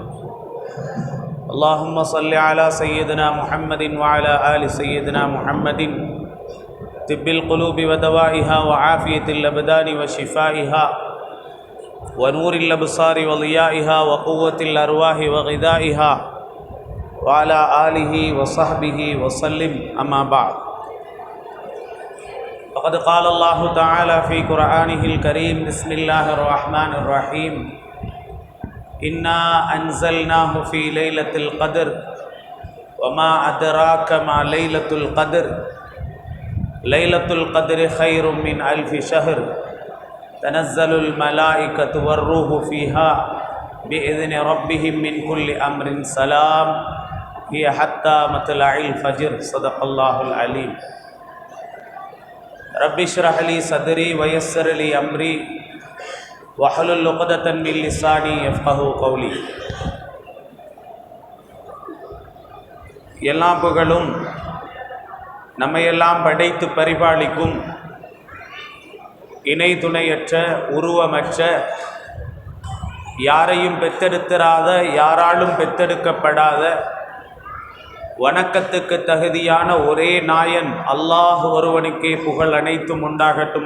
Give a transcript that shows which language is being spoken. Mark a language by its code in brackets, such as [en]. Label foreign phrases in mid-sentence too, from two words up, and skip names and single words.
[ar] اللهم صل على سيدنا محمد وعلى آل سيدنا محمد طب القلوب ودوائها وعافية الأبدان وشفائها ونور الأبصار وضيائها وقوة الأرواح وغذائها وعلى آله وصحبه وسلم. أما بعد. فقد قال الله تعالى في قرآنه الكريم بسم الله الرحمن الرحيم إنا أنزلناه في ليلة القدر وما أدراك ما ليلة القدر ليلة القدر خير من 1000 شهر تنزل الملائكة والروح فيها بإذن ربهم من كل أمر سلام هي حتى مطلع الفجر. صدق الله العليم. رب اشرح لي صدري ويسر لي أمري واحلل عقدة من لساني يفقهوا قولي. [ta] எல்லா புகழும் நம்மையெல்லாம் படைத்து பரிபாலிக்கும் இணை துணையற்ற உருவமற்ற யாரையும் பெற்றெடுத்திராத யாராலும் பெற்றெடுக்கப்படாத வணக்கத்துக்கு தகுதியான ஒரே நாயன் அல்லாஹ் ஒருவனுக்கே புகழ் அனைத்தும் உண்டாகட்டும்.